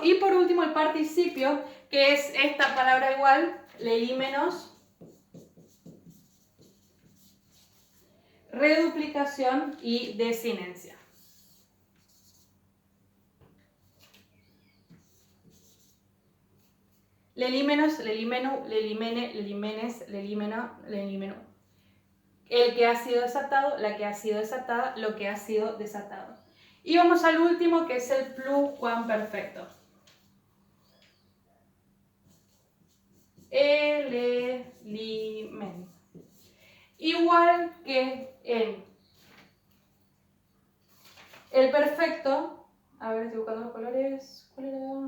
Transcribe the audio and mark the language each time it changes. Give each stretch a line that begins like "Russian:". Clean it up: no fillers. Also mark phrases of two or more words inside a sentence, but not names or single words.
Spanish: Y por último el participio, que es esta palabra igual, leli menos, reduplicación y desinencia. Leli menos,
Greek: λελυμένου, λελυμένη, λελυμένης, λελυμένο, λελυμένου.
Spanish: El que ha sido desatado, la que ha sido desatada, lo que ha sido desatado. Y vamos al último, que es el pluscuamperfecto. Elelimen. Igual que en el perfecto, a ver, estoy buscando los colores, ¿cuál era?